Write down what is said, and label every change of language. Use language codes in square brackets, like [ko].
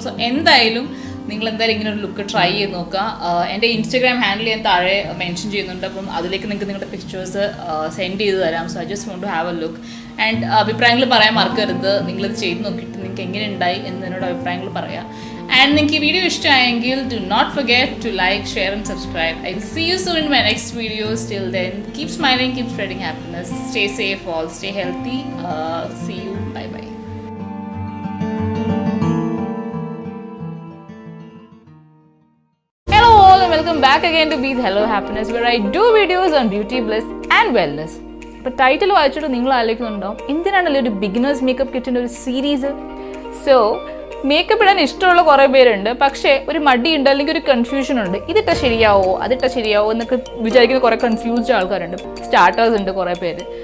[ml] So എന്തായാലും നിങ്ങൾ എന്തായാലും ഇങ്ങനെ ഒരു ലുക്ക് ട്രൈ ചെയ്ത് നോക്കുക. എൻ്റെ ഇൻസ്റ്റഗ്രാം ഹാൻഡിൽ ഞാൻ താഴെ മെൻഷൻ ചെയ്യുന്നുണ്ട്, അപ്പം അതിലേക്ക് നിങ്ങൾക്ക് നിങ്ങളുടെ പിക്ചേഴ്സ് സെൻഡ് ചെയ്ത് തരാം. [en] So I just want to have a look. And [ml] അഭിപ്രായങ്ങൾ പറയാൻ മറക്കരുത്. നിങ്ങളിത് ചെയ്ത് നോക്കിയിട്ട് നിങ്ങൾക്ക് എങ്ങനെ ഉണ്ടായി എന്നതിനോട് അഭിപ്രായങ്ങൾ പറയാം. [en] And [ml] നിങ്ങൾക്ക് ഈ വീഡിയോ ഇഷ്ടമായെങ്കിൽ [en] do not forget to like, share and subscribe. I will see you soon in my next videos. Till then, keep smiling, keep spreading happiness. Stay safe all, stay healthy. See you. Bye bye. Hello all and welcome back again to Be Hello Happiness, where I do videos on beauty, bliss and wellness. [ml] ഇപ്പോൾ title വായിച്ചിട്ട് നിങ്ങൾ ആലോചിക്കുന്നുണ്ടാവും എന്തിനാണല്ലോ ഒരു beginners makeup കിറ്റിൻ്റെ ഒരു series. So makeup ഇടാൻ ഇഷ്ടമുള്ള കുറേ പേരുണ്ട്, പക്ഷേ ഒരു മടിയുണ്ട്, അല്ലെങ്കിൽ ഒരു കൺഫ്യൂഷൻ ഉണ്ട്. ഇതിട്ട ശരിയാവോ അതിട്ട ശരിയാവോ എന്നൊക്കെ വിചാരിക്കുന്ന കുറേ കൺഫ്യൂസ്ഡ് ആൾക്കാരുണ്ട്, സ്റ്റാർട്ടേഴ്സ് ഉണ്ട് കുറേ പേര്.